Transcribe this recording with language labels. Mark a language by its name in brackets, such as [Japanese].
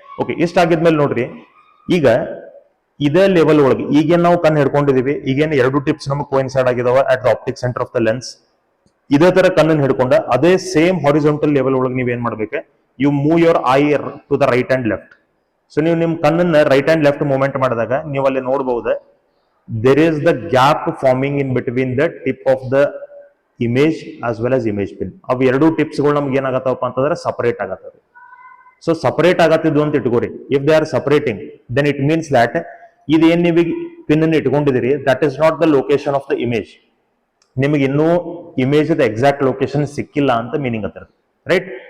[Kannada] Okay, ಇಷ್ಟ ಆಗಿದ್ಮೇಲೆ ನೋಡ್ರಿ, ಈಗ ಇದೇ ಲೆವೆಲ್ ಒಳಗೆ ಈಗೇನ್ ನಾವು ಕಣ್ಣು ಹಿಡ್ಕೊಂಡಿದೀವಿ, ಈಗೇನು ಎರಡು ಟಿಪ್ಸ್ ನಮಗೆ ಕೋಇನ್ಸೈಡ್ ಆಗಿದಾವ [English] At the optic centre of the lens. [Kannada] ಇದೇ ತರ ಕಣ್ಣನ್ನು ಹಿಡ್ಕೊಂಡ ಅದೇ ಸೇಮ್ ಹಾರಿಜಾಂಟಲ್ ಲೆವೆಲ್ ಒಳಗೆ ನೀವ್ ಏನ್ ಮಾಡ್ಬೇಕು, [English] You move your eye to the right and left. [Kannada] So ನೀವು ನಿಮ್ ಕಣ್ಣನ್ನ ರೈಟ್ ಅಂಡ್ ಲೆಫ್ಟ್ ಮೂವ್ಮೆಂಟ್ ಮಾಡಿದಾಗ ನೀವು ಅಲ್ಲಿ ನೋಡಬಹುದು, [English] there is the gap forming in between the tip of the image as well as image pin. [Kannada] ಅವು ಎರಡು tips ಗಳು ನಮ್ಗೆ ಏನಾಗತ್ತವಪ್ಪ ಅಂತಂದ್ರೆ ಸಪರೇಟ್ ಆಗತ್ತವೆ. ಸೊ ಸಪರೇಟ್ ಆಗತ್ತಿದ್ದು ಅಂತ ಇಟ್ಕೋರಿ. [English] if they are separating, then it means that [Kannada] ಇದೇನ್ ನೀವು ಪಿನ್ ಅನ್ನು ಇಟ್ಕೊಂಡಿದ್ದೀರಿ, [English] That is not the location of the image. [Kannada] ನಿಮಗೆ ಇನ್ನೂ ಇಮೇಜ್ ದ ಎಕ್ಸಾಕ್ಟ್ ಲೊಕೇಶನ್ ಸಿಕ್ಕಿಲ್ಲ ಅಂತ ಮೀನಿಂಗ್ ಅತ್ತ. ರೈಟ್.